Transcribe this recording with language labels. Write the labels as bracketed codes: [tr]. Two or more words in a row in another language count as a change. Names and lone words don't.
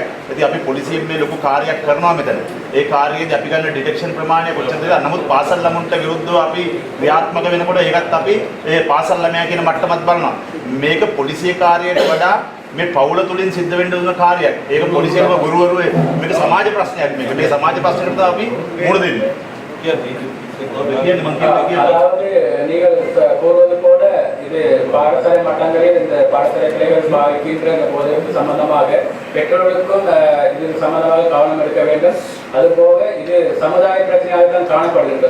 [si] ඉතින් අපි පොලිසියෙන් මේ ලොකු කාර්යයක් කරනවා මෙතන. ඒ කාර්යයේදී අපි ගන්න ඩිටෙක්ෂන් ප්‍රමාණය කොච්චරද? නමුත් පාසල් ළමුන්ට විරුද්ධව අපි ක්‍රියාත්මක වෙනකොට ඒකත් අපි ඒ පාසල් ළමයා කියන මට්ටමත් බලනවා. මේක පොලිසිය කාර්යයට වඩා මේ පවුල තුලින් සිද්ධ වෙන්න දුන කාර්යයක්. ඒක පොලිසියම ගුරුවරු මේක සමාජ ප්‍රශ්නයක්. මේ සමාජ ප්‍රශ්නකට අපි මුහුණ දෙන්නේ. [ta] அதாவது நீங்கள் கூறுவது போல இது பாடசாலை மட்டங்களில் இந்த பாடசாலை பிள்ளைகள் பாதிக்கின்ற போதற்கு சம்பந்தமாக பெற்றோர்களுக்கும் இது சம்பந்தமாக கவனம் எடுக்க வேண்டும். அதுபோக இது சமுதாய பிரச்சனையாக தான் காணப்படுகின்றது.